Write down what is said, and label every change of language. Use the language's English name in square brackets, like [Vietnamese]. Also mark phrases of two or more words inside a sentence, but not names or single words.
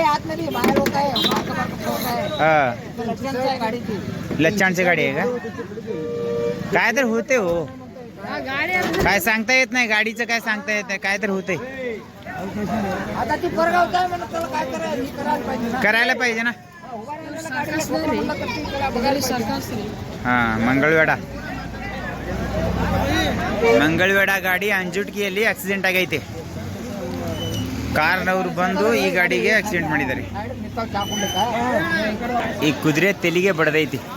[Marathi] लच्चाणची गाडी आहे का? काय तर होते हो, काय सांगता येत नाही. गाडीचं काय सांगता येत नाही. काय तर होते. करायला पाहिजे ना. ಹಾಂ. [Kannada] ಮಂಗಳವೇಡ ಗಾಡಿ ಅಂಜುಟಗಿಯಲ್ಲಿ ಆಕ್ಸಿಡೆಂಟ್ ಆಗೈತೆ. ಕಾರ್ನವರು ಬಂದು ಈ ಗಾಡಿಗೆ ಆಕ್ಸಿಡೆಂಟ್ ಮಾಡಿದ್ದಾರೆ. ಈ ಕುದುರೆ ತೆಲಿಗೆ ಬಡದೈತಿ.